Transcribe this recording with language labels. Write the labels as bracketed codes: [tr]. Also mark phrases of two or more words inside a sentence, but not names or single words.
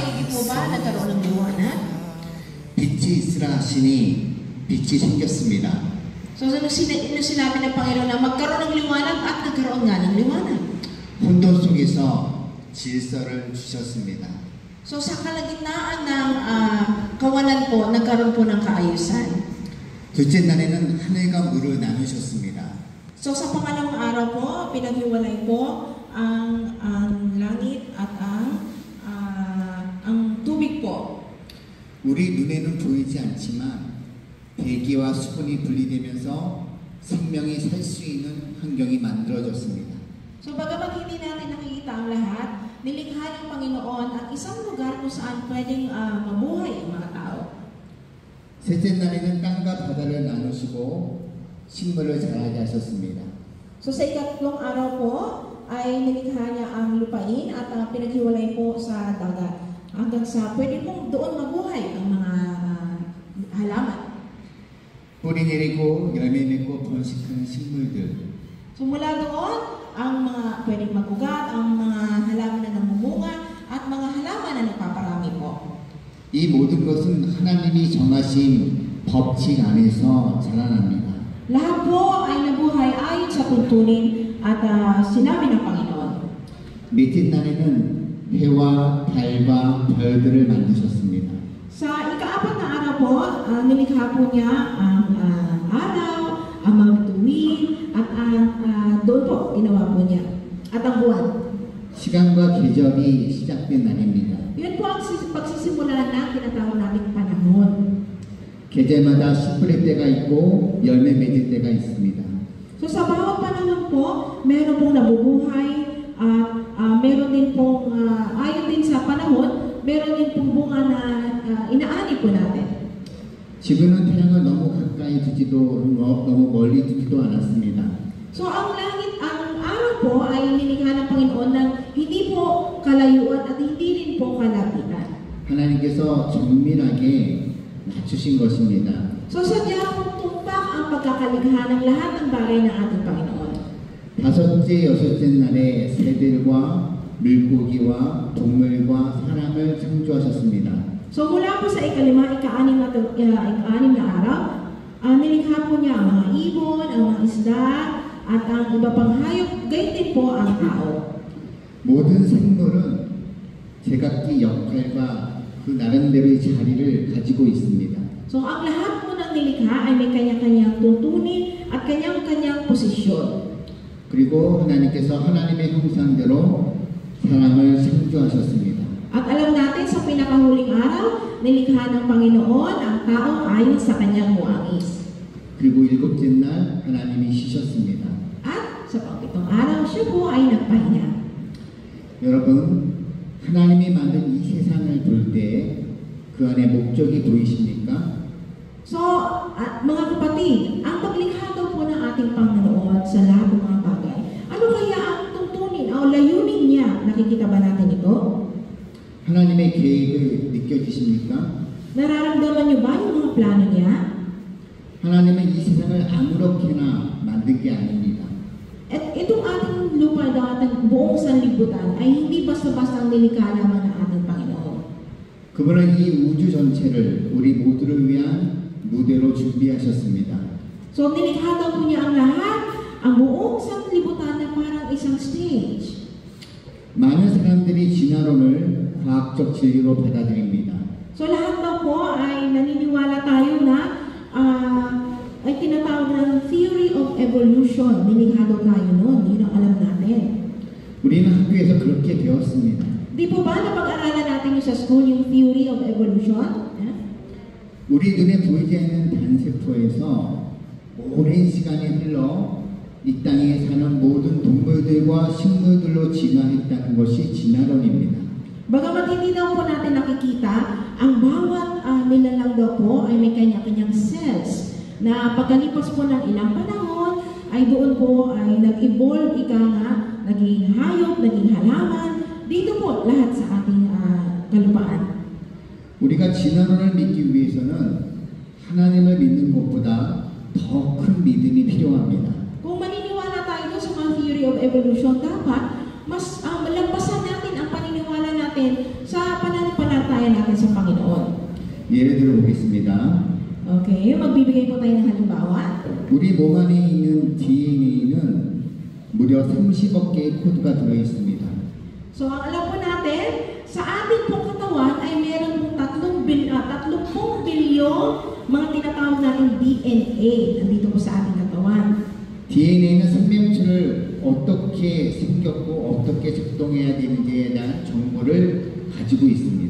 [tl] mo ba nagkaroon ng liwanag? [ko] 빛이 있으라 하시니 빛이 생겼습니다. [tl] So, sinabi ng Panginoon na magkaroon ng liwanag at nagkaroon nga ng liwanag. [ko] 혼돈 속에서 질서를 주셨습니다. [tl] So, sa kalagitnaan ng kawalan po, nagkaroon po ng kaayusan. [ko] 둘째 날에는 하늘과 물을 나누셨습니다. [tl] So, sa pangalawang araw po, pinaghiwalay po ang langit at ang tubig po. [ko] 우리 눈에는 보이지 않지만 대기와 수분이 분리되면서 생명이 살 수 있는 환경이 만들어졌습니다. [tl] So, bagamat hindi natin nakikita ang lahat, nilikha ng Panginoon ang isang lugar kung saan pwedeng mabuhay ang mga tao. [ko] 셋째 날에는 땅과 바다를 나누시고 식물을 자라게 하셨습니다. [tl] So, sa ikatlong araw po, ay nilikha niya ang lupain at pinaghiwalay po sa dagat. Hanggang sa pwede pong doon mabuhay ang mga halaman. [ko] 뿌리 내리고 열매 맺고 번식하는 식물들. [tl] So, mula doon, ang mga pwedeng magugat, ang mga halaman na namumunga, at mga halaman na nagpaparami po. [ko] 이 모든 것은 하나님이 정하신 법칙 안에서 자라납니다. [tl] Lahat po ay nabuhay ayon sa tuntunin at sinabi ng Panginoon. [ko] 밑에 날에는 해와 달과 별들을 만드셨습니다. [tl] Sa ikaapat na araw po, nilikha po niya ang araw, ang mga bituin, at doon po ginawa po niya. At ang buwan. [ko] 시간과 궤적이 시작된 날입니다. [tl] Yun po ang pagsisimula na tinatawag nating panahon. [ko] 계절마다 씨 뿌릴 때가 있고 열매 맺을 때가 있습니다. [tl] So sa bawat panahon po, meron pong nabubuhay at meron din pong ayon din sa panahon, meron din pong bunga na inaani po natin. [ko] 지구는 태양을 너무 가까이 두지도 너무 멀리 두지도 않았습니다. [tl] So ang langit, ang araw po ay nilikha ng Panginoon ng hindi po kalayuan at hindi rin po kalapitan. [ko] 하나님께서 정밀하게 낮추신 것입니다. [tl] So sadya pong tumpak ang pagkakaligha ng lahat ng bagay ng ating Panginoon. [ko] 다섯째, 여섯째 날에 새들과 물고기와 동물과 사람을 창조하셨습니다. [tl] So mula po sa ikalima, ika-anim na araw, nilikha po niya ang mga ibon, ang mga isda, at ang iba pang hayop, gayon din po ang tao. [ko] 모든 생물은 제각기 역할과 그 나름대로의 자리를 가지고 있습니다. [tl] So ang lahat po ng nilikha ay may kanya-kanyang tuntunin at kanyang-kanyang posisyon. [ko] 그리고 하나님께서 하나님의 형상대로 사람을 창조하셨습니다. [tl] At alam natin sa pinakahuling araw, nilikha ng Panginoon ang tao ayon sa kanyang muangis. [ko] 그리고 일곱째 날 하나님이 쉬셨습니다. [tl] At sa pangpitong araw, siya po ay nagpahinga. [ko] 여러분, 하나님이 만든 이 세상을 볼 때 그 안에 목적이 보이십니까? [tl] So, mga kapatid, ang paglikha daw po ng ating Panginoon sa lahat ng mga bagay, ano kaya ang tuntunin o layunin niya? Nakikita ba natin ito? [ko] 하나님의 계획을 느껴지십니까? [tl] Nararamdaman niyo ba yung mga plano niya? [ko] 하나님은 이 세상을 아무렇게나 만든 게 아닙니다. [tl] At itong ating lupa, ating buong sanlibutan, ay hindi basta-basta nilikha lamang ng ating Panginoon. [ko] 그분은 이 우주 전체를 우리 모두를 위한 무대로 준비하셨습니다. [tl] So, nilikha daw po niya ang lahat, ang buong sanlibutan na parang isang stage. [ko] 많은 사람들이 진화론을 과학적 진리로 받아들입니다. [tl] So, lahat daw po ay naniniwala tayo na ay tinatawag ng [en] theory of evolution. [tl] Nilikha daw tayo noon. Yun ang alam natin. [ko] 우리는 학교에서 그렇게 배웠습니다. [tl] Di po ba napag-aralan natin yung sa school yung [en] theory of evolution? [ko] 우리 눈에 보이지 않는 단세포에서 오랜 시간이 흘러 이 땅에 사는 모든 동물들과 식물들로 진화했다는 것이 진화론입니다. [tl] Bagamat hindi daw po natin nakikita, ang bawat nilalang daw po ay may kanya-kanyang cells na pagkalipas po ng ilang panahon ay doon po ay nag-evolve naging hayop, naging halaman, dito po lahat sa ating kalupaan. [ko] 우리가 진화론을 믿기 위해서는 하나님을 믿는 것보다 더 큰 믿음이 필요합니다. [tl] Kung maniniwala tayo sa mga [en] theory of evolution, [tl] dapat mas malampasan natin ang paniniwala natin sa pananampalataya [ko] 예를 들어 보겠습니다. [tl] Okay, magbibigay po tayo ng halimbawa. [ko] 우리 몸 안에 있는 DNA는 무려 30억 개의 코드가 들어 있습니다. [tl] So, ang alam po natin, sa ating pong katawan ay meron pong 30 bilyong mga tinatawag natin DNA nandito po sa ating katawan. [ko] DNA는 생명체를 어떻게 생겼고 어떻게 작동해야 되는지에 대한 정보를 가지고 있습니다.